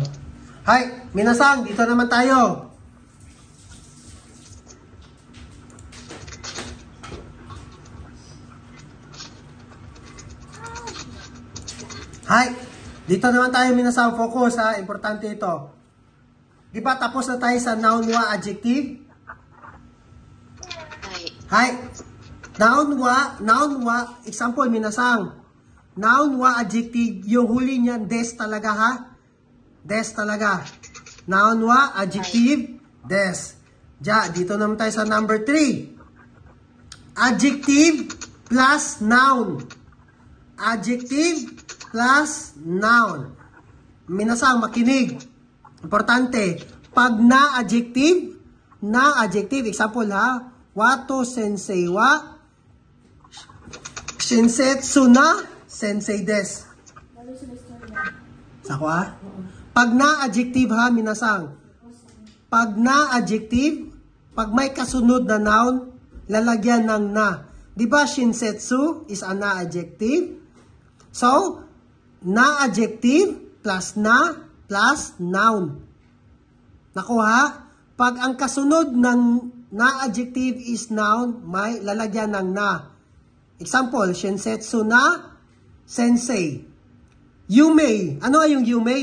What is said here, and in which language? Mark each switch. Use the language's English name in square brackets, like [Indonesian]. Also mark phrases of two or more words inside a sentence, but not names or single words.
[Japanese] はい、みなさん, [Filipino] dito naman tayo. Hai, dito naman [Japanese] tayo minasang, [Filipino] focus ha, importante ito. Di ba tapos na tayo sa [English] noun wa adjective? [Japanese] Hai, noun wa, example, minasang. [English] Noun wa adjective, [Filipino] yung huli niyan, des talaga ha? Des talaga. [English] Noun wa adjective, [Filipino] des. Ja, dito naman tayo sa number 3. [English] Adjective plus noun. Adjective plus noun. [Filipino] Minasang, makinig. Importante. Pag na-adjective, example ha, [Japanese] ワト先生は、親切な、先生です. [Filipino] Sako ha? Pag na-adjective ha, minasang. Pag na-adjective, pag may kasunod na noun, lalagyan ng na. Diba shinsetsu [English] is a na-adjective? [Filipino] So, [English] na-adjective plus na plus noun. [Filipino] Nakuha? Pag ang kasunod ng na-adjective is noun, may lalagyan ng na. Example, [Japanese] 親切な先生. [Filipino] Yumei. Ano yung yumei?